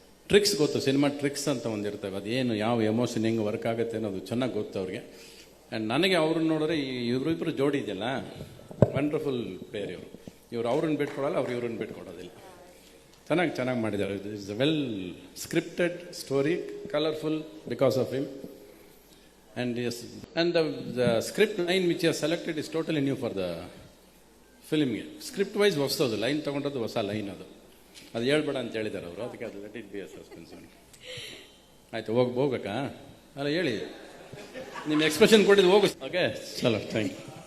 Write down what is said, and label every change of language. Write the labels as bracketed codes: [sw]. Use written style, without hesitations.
[kn] Tricks ಗೊತ್ತು, cinema tricks ಅಂತ ಒಂದಿರ್ತವೆ, ಅದೇನು ಯಾವ ಎಮೋಷನ್ ಹೆಂಗೆ ವರ್ಕ್ ಆಗುತ್ತೆ ಅನ್ನೋದು ಚೆನ್ನಾಗಿ ಗೊತ್ತು ಅವ್ರಿಗೆ. ಆ್ಯಂಡ್ ನನಗೆ ಅವ್ರನ್ನ ನೋಡಿದ್ರೆ ಇವರಿಬ್ಬರು ಜೋಡಿ ಇದೆಯಲ್ಲ, ವಂಡರ್ಫುಲ್ ಪ್ಲೇಯರ್ ಇವರು. ಇವ್ರು ಅವ್ರನ್ನ ಬಿಟ್ಕೊಡಲ್ಲ, ಅವ್ರು ಇವ್ರನ್ನ ಬಿಟ್ಕೊಡೋದಿಲ್ಲ. ಚೆನ್ನಾಗಿ ಮಾಡಿದ್ದಾರೆ. [en] It's a well scripted story, colourful because of him. And yes, and the script line which you have selected is totally new for the film. Script wise [kn] ಹೊಸದು ಲೈನ್ ತಗೊಂಡದ್ದು, ಹೊಸ ಲೈನ್ ಅದು ಹೇಳ್ಬೇಡ ಅಂತ ಹೇಳಿದ್ದಾರೆ ಅವರು. ಅದಕ್ಕೆ ಅದು [en] Let it be a suspense. [kn] ಆಯ್ತು, ಹೋಗ್ಬೇಕಾ? ಅಲ್ಲ ಹೇಳಿ, ನಿಮ್ಮ ಎಕ್ಸ್ಪ್ರೆಷನ್ ಕೊಟ್ಟಿದ್ದು ಹೋಗು. ಓಕೆ, ಚಲೋ, [en] thank you